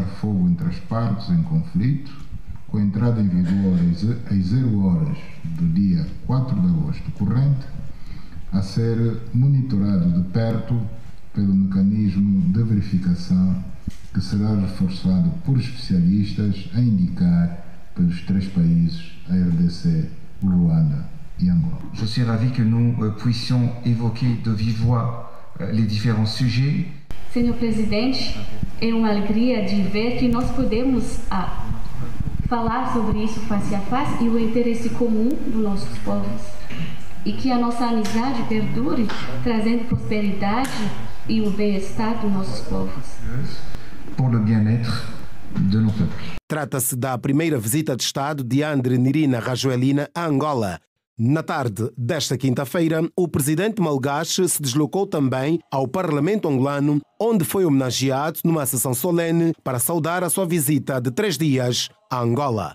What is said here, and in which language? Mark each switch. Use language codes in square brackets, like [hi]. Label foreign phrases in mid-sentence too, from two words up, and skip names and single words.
[pt] fogo entre as partes em conflito, com a entrada em vigor às 0 horas do dia 4 de agosto corrente, a ser monitorado de perto pelo mecanismo de verificação que será reforçado por especialistas a indicar pelos 3 países, a RDC, o Ruanda e Angola. [fr] Je suis ravi que nous puissions évoquer de vive voix les différents sujets. [pt] Senhor Presidente, é uma alegria de ver que nós podemos falar sobre isso face a face e o interesse comum dos nossos povos. E que a nossa amizade perdure, trazendo prosperidade e o bem-estar dos nossos povos. [fr] Pour le bien-être de nos peuples. [pt] Trata-se da primeira visita de Estado de Andry Nirina Rajoelina a Angola. Na tarde desta quinta-feira, o presidente malgache se deslocou também ao Parlamento angolano, onde foi homenageado numa sessão solene para saudar a sua visita de 3 dias a Angola.